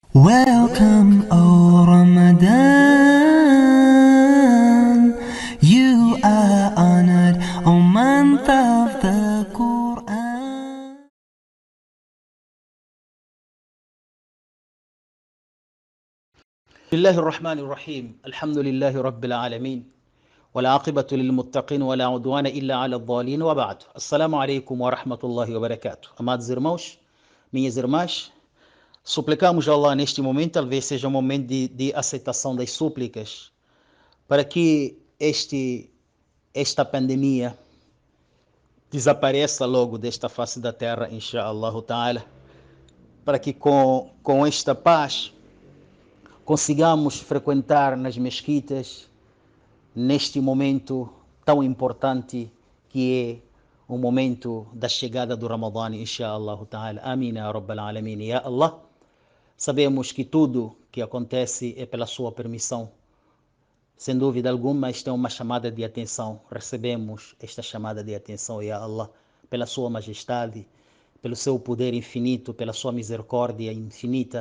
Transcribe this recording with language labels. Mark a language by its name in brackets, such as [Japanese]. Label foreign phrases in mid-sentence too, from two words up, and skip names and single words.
[English] Welcome, O Ramadan. You are honored, O month of the Quran. [Arabic] بسم الله الرحمن الرحيم الحمد لله رب العالمين والعاقبة للمتقين ولا عدوان إلا على الضالين وبعد السلام عليكم ورحمة الله وبركاته. [Portuguese] Amados irmãos, minhas irmãs, suplicamos a Allah neste momento, talvez seja um momento de aceitação das súplicas, para que esta pandemia desapareça logo desta face da terra, [Arabic] إن شاء الله تعالى, [Portuguese] para que com esta paz consigamos frequentar nas mesquitas neste momento tão importante que é o momento da chegada do Ramadã, [Arabic] إن شاء الله تعالى. [Portuguese] Amém, [Arabic] يا رب العالمين. يا الله, [Portuguese] sabemos que tudo que acontece é pela sua permissão. Sem dúvida alguma, esta é uma chamada de atenção. Recebemos esta chamada de atenção, [Arabic] يا الله, [Portuguese] pela sua majestade, pelo seu poder infinito, pela sua misericórdia infinita.